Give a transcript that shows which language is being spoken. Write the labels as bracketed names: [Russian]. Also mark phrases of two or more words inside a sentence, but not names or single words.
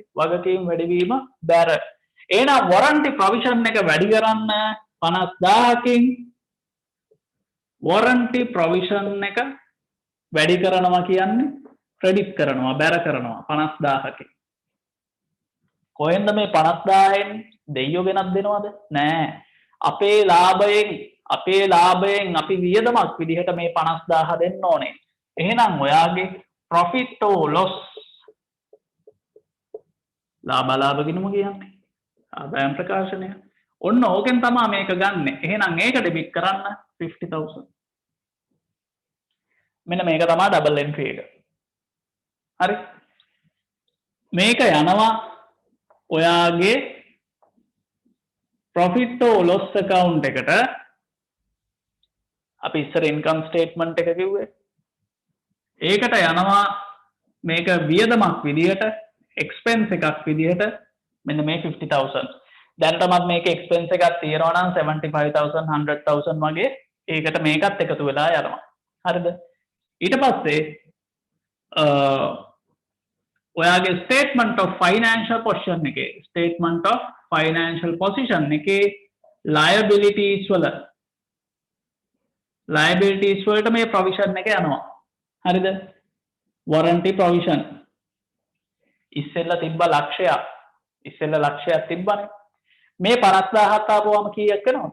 [Sinhala] වගකීම් වැඩිවීම බැර. එහෙනම් [English] warranty provision [Sinhala] එක වැඩි කරන්න 50,000කින් [English] warranty provision [Sinhala] එක වැඩි කරනවා කියන්නේ ක්‍රෙඩිට් කරනවා, බැර කරනවා 50,000කින්. කොහෙන්ද මේ 50000න් දෙයියෝ ගෙනත් දෙනවද? නෑ. අපේ ලාභයෙන් අපි වියදමක් විදිහට මේ 50000 දෙන්න ඕනේ. එහෙනම් ඔයාගේ [English] profit or loss [Sinhala] ලාභ ගිණුම කියන්නේ. ආදායම් ප්‍රකාශනය. ඔන්න ඕකෙන් තමයි මේක ගන්න. එහෙනම් ඒක ඩෙබිට් කරන්න 50000. මෙන්න මේක තමයි [English] double entry [Sinhala] එක. හරි. මේක යනවා ඔයාගේ [English] profit or loss account [Sinhala] එකට. අපි ඉස්සර [English] income statement [Sinhala] එක කිව්වේ. ඒකට යනවා මේක වියදමක් විදියට expense එකක් විදියට මෙන්න මේ 50000. දැන් තමයි මේක expense එකක් තියනවා නම් 75000 100000 වගේ ඒකට මේකත් එකතු වෙලා යනවා. හරිද? ඊට පස්සේ ඔයාගේ [English] statement of financial position [Sinhala] එකේ liabilities වලට මේ provision එක යනවා. හරිද? [English] warranty provision [Sinhala] ඉස්සෙල්ලා තිබ්බ ලක්ෂයක්. ලක්ෂයක් තිබ්බනේ. මේ 50000ක් ආපුවම කීයක් වෙනවද?